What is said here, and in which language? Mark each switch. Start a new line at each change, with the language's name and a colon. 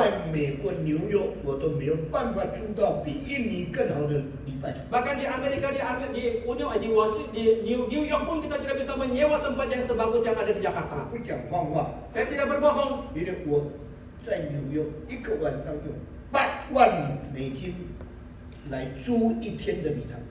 Chinese: 在美国纽约，我都没有办法租到比印尼更好的礼拜场。
Indonesian: Bahkan di Amerika, di Washington, di New York pun kita tidak bisa menyewa tempat yang sebagus yang ada di Jakarta.
Chinese: 不讲谎话，
Indonesian: Saya tidak berbohong.
Chinese: 因为我在纽约一个晚上用8万美金来租1天的礼堂。